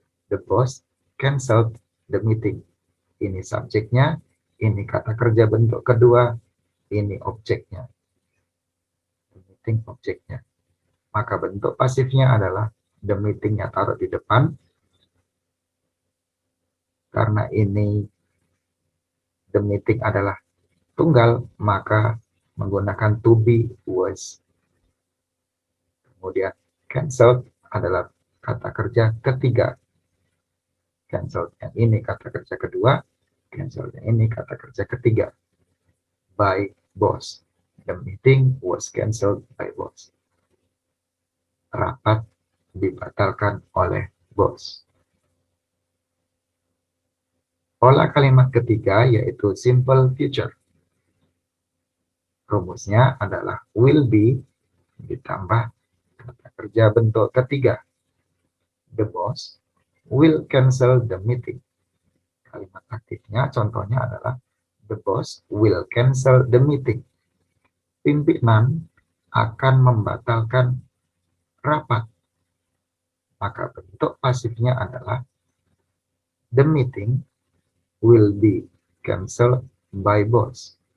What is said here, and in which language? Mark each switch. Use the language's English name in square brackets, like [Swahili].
[English] The boss cancelled the meeting. [Indonesian] Ini subjeknya, ini kata kerja bentuk kedua, ini objeknya. [English] The meeting [Indonesian] objeknya. Maka bentuk pasifnya adalah [English] the meeting- [Indonesian] nya taruh di depan. Karena ini [English] the meeting [Indonesian] adalah tunggal, maka menggunakan [English] to be was. [Indonesian] Kemudian cancelled adalah kata kerja ketiga. Cancelled yang ini kata kerja kedua, cancelled yang ini kata kerja ketiga. [English] By boss. The meeting was cancelled by boss. [Indonesian] Rapat dibatalkan oleh bos. Pola kalimat ketiga yaitu simple future. Rumusnya adalah [English] will be [Indonesian] ditambah kata kerja bentuk ketiga. [English] The boss will cancel the meeting. [Indonesian] Kalimat aktifnya contohnya adalah [English] the boss will cancel the meeting. [Indonesian] Pimpinan akan membatalkan rapat. Maka bentuk pasifnya adalah [English] the meeting will be cancelled by boss.